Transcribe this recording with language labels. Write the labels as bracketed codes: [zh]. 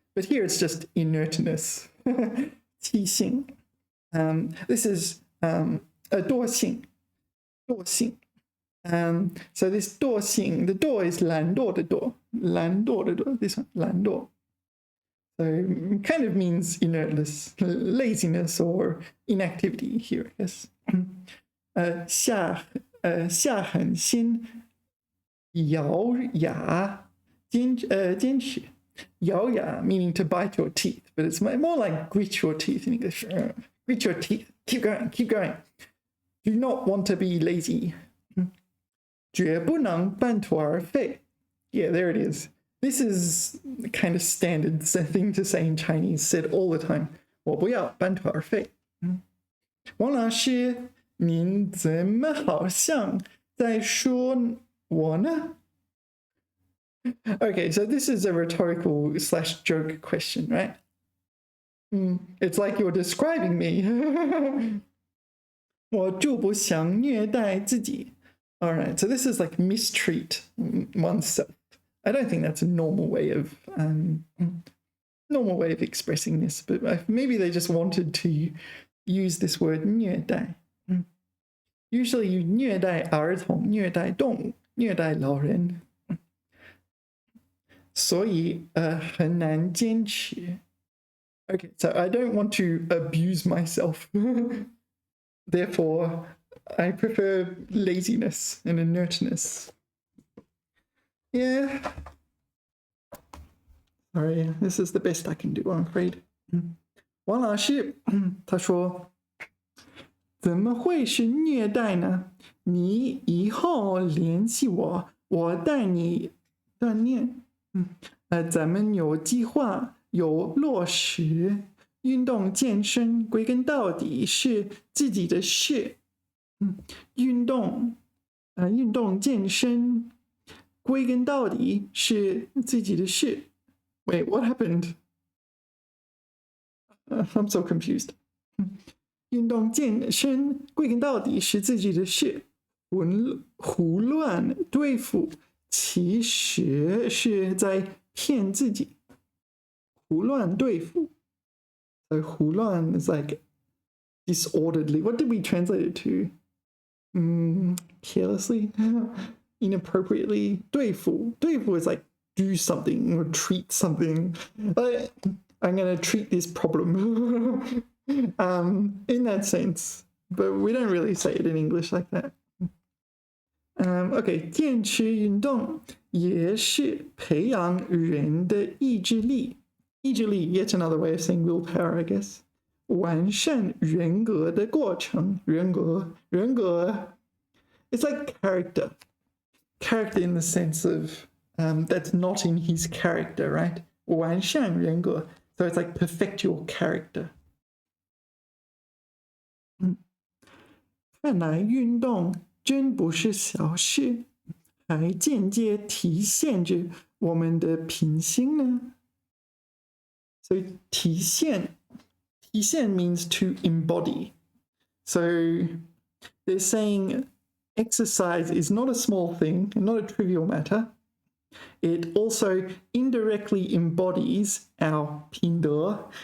[en] But here it's just inertness. 气性.This is a 惰性. So this 惰性, the 惰 is 懒惰的惰. [zh] 懒惰的惰, [en] this one, [zh] 懒惰. [en] So it kind of means inertness, laziness or inactivity here, I guess. [zh] 下狠心, 咬牙, 坚持. [en] 咬牙 meaning to bite your teeth, but it's more like grit your teeth in English. Grit your teeth. Keep going. Do not want to be lazy. [zh] 绝不能半途而废. [en] Yeah, there it is. This is the kind of standard thing to say in Chinese, said all the time. [zh] 我不要半途而废. 王老师，您怎么好像在说我呢? [en] Okay, so this is a rhetorical / joke question, right? It's like you're describing me. [zh] 我就不想虐待自己. [en] All right, so this is like mistreat oneself. I don't think that's a normal way of expressing this, but maybe they just wanted to use this word 虐待. [zh] Usually you 虐待儿童、虐待动物、虐待老人。所以很难坚持。 [en] Okay, so I don't want to abuse myself. Therefore, I prefer laziness and inertness. Yeah. Sorry, this is the best I can do, I'm afraid. [zh] 王老师，他说，怎么会是虐待呢？你以后联系我，我带你锻炼。咱们有计划，有落实，运动健身归根到底是自己的事。运动健身归根到底是自己的事。 [en] Wait, what happened? I'm so confused. [zh] 运动健身归根到底是自己的事。胡乱对付其实是在骗自己。胡乱对付。 [en] So 胡乱 is like disorderly. What did we translate it to? Carelessly, inappropriately. 对付 is like do something or treat something. I'm going to treat this problem. In that sense, but we don't really say it in English like that. [zh] Okay, 坚持运动也是培养人的意志力。 [en] 意志力 yet another way of saying willpower, I guess. [zh] 完善人格的过程。 [en] 人格 it's like character in the sense of that's not in his character, right? 完善人格 so it's like perfect your character. [zh] 看来运动真不是小事，还间接体现着我们的品性呢。 [en] 所以体现 means to embody. So they're saying exercise is not a small thing, not a trivial matter. It also indirectly embodies our 品德.